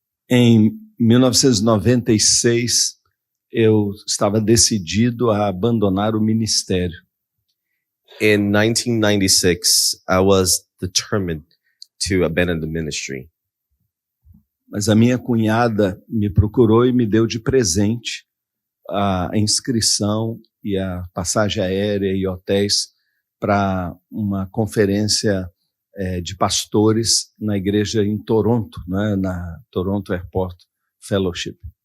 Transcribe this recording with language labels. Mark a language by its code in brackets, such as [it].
[pt] Em 1996, eu estava decidido a abandonar o ministério. [en] In 1996, I was determined to abandon the ministry. [pt] mas a minha cunhada me procurou e me deu de presente a inscrição e a passagem aérea e hotéis para uma conferência de pastores na igreja em Toronto, né, na Toronto Airport Fellowship.